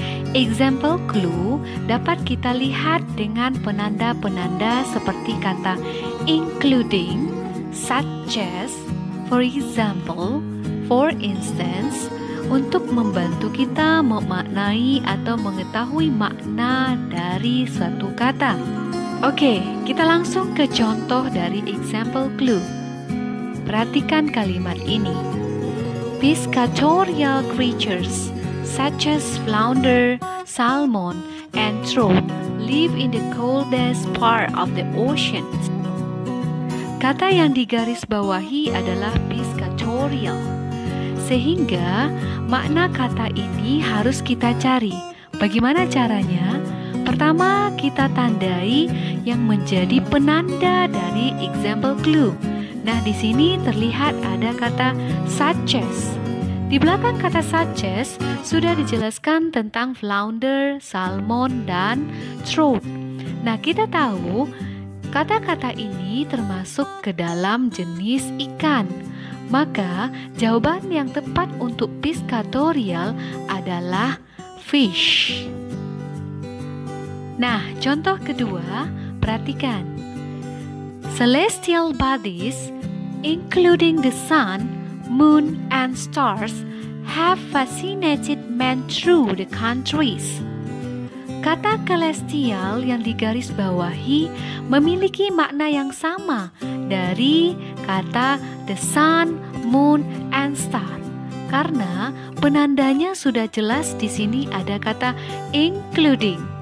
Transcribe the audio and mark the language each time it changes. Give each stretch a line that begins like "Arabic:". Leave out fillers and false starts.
Indonesian: Example clue dapat kita lihat dengan penanda-penanda seperti kata including, such as, for example, for instance, untuk membantu kita memaknai atau mengetahui makna dari suatu kata. Oke, kita langsung ke contoh dari example clue. Perhatikan kalimat ini.
English: Piscatorial creatures such as flounder, salmon, and trout live in the coldest part of the ocean.
Indonesian: Kata yang digarisbawahi adalah piscatorial. Sehingga makna kata ini harus kita cari. Bagaimana caranya? Pertama, kita tandai yang menjadi penanda dari example clue. Nah, di sini terlihat ada kata such as. Di belakang kata such as sudah dijelaskan tentang flounder, salmon, dan trout. Nah, kita tahu kata-kata ini termasuk ke dalam jenis ikan. Maka jawaban yang tepat untuk piscatorial adalah fish. Nah, contoh kedua, perhatikan.
English: Celestial bodies, including the sun, moon, and stars, have fascinated men through the countries.
Indonesian: Kata celestial yang digarisbawahi memiliki makna yang sama dari kata
English: the sun, moon, and star.
Indonesian: Karena penandanya sudah jelas di sini ada kata including.